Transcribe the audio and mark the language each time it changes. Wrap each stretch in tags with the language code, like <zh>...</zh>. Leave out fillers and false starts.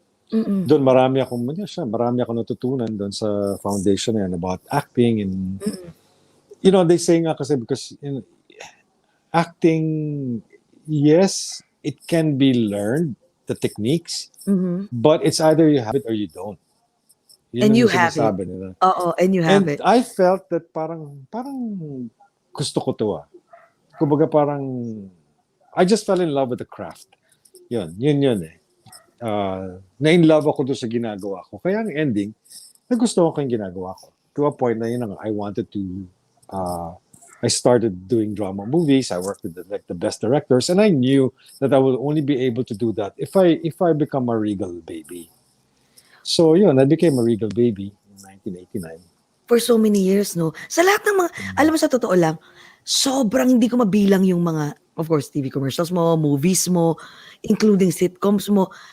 <tl>Doon marami akong natutunan doon sa foundation na yan</tl> <en>about acting and they say nga kasi because acting, yes, it can be learned, the techniques, but it's either you have it or you don't. And you have it.</en> <tl>Nila.</tl> <en>And you have it. I felt that parang gusto ko to.</en> <tl>Kumbaga parang</tl> <en>I just fell in love with the craft.</en> <tl>Yun na in love ako doon sa ginagawa ko. Kaya ang ending, nagustuhan ko yung ginagawa ko.</tl> <en>To a point na yun I wanted to I started doing drama movies. I worked with the best directors, and I knew that I will only be able to do that if I become a Regal baby. So, I became a Regal baby in 1989. For so many years,</en> <tl>no? Sa lahat ng mga, alam mo sa totoo lang, sobrang hindi ko mabilang yung mga, of course, TV commercials mo, movies mo, including sitcoms mo.</tl>